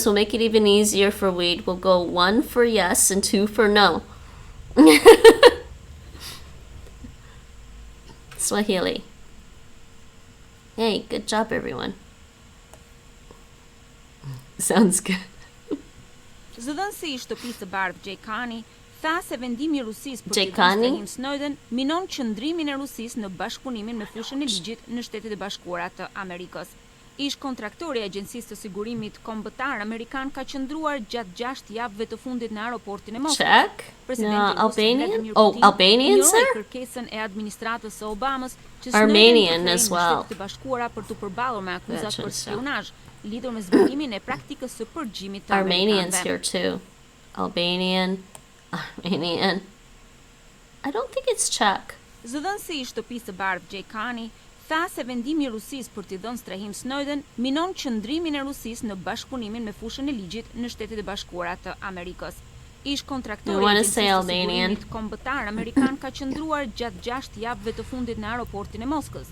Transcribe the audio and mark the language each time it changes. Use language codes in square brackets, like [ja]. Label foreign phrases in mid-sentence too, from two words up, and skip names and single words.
[en] We'll make it even easier for Wade. We'll go 1 for yes and 2 for no. Swahili. Hey, good job, everyone. Sounds good. [sq] Zëdhënësi i shtëpisë së bardhë Gjejkani tha se vendimi i Rusisë për të strehim Snowden minon qëndrimin e Rusisë në bashkëpunimin me fushën e ligjit në Shtetet e Bashkuara të Amerikës. Ish kontraktori i Agjencisë të Sigurimit Kombëtar Amerikan ka qëndruar gjatë 6 javëve të fundit në aeroportin e Moskës. [en] Albanian? Oh, Albanian, sir? [sq] Kërkesën e administratës së Obamës që [en] Armenian as well. [sq] Shtetet e Bashkuara për të përballur me akuzat për spionazh lidhur me zbatimin e praktikës së përgjimit të [en] Armenians here too. Armenian. I don't think it's Czech. [sq] Zëdhënësi i shtëpisë së bardhë Gjejkani tha se vendimi i Rusisë për t'i dhënë strehim Snowden minon qëndrimin e Rusisë në bashkëpunimin me fushën e ligjit në Shtetet e Bashkuara të Amerikës. Ish kontraktori i Agjencisë së Sigurimit Kombëtar Amerikan ka qëndruar gjatë 6 javëve të fundit në aeroportin e Moskës.